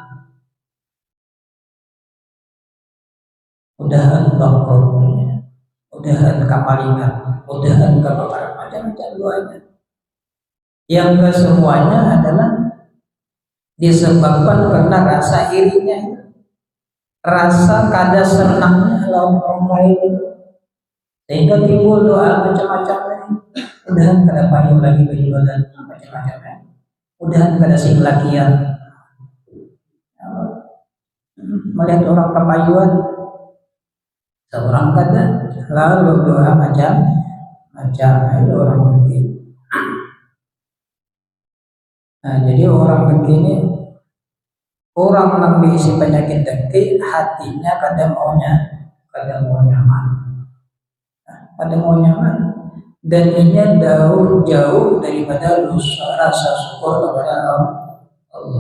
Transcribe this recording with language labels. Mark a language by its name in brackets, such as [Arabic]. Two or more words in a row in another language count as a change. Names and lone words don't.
[Indonesian] Mudahan bangkrutnya, mudahan kamalingan, mudahan kebakaran, macam-macam doanya. Yang kesemuanya adalah disebabkan karena rasa irinya, rasa kada senangnya lawan orang lain, sehingga timbul doa macam-macam ini. [Banjar] Udahan kada payu lagi berjualan macam-macam, udahan kada sing lakian. [Indonesian] Melihat orang kepayuan, seorang kada lalu doa macam-macam, itu orang begini. Nah, jadi orang begini, orang yang diisi penyakit dengki, hatinya kadang mau nyaman, kadang mau nyaman, dan ini jauh daripada rasa syukur kepada Allah.